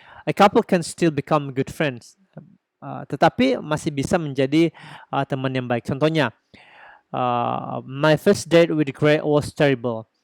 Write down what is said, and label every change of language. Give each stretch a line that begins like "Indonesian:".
English: A couple can still become good friends.
Indonesian: Tetapi masih bisa menjadi teman yang baik. Contohnya,
English: my first date with Greg was terrible.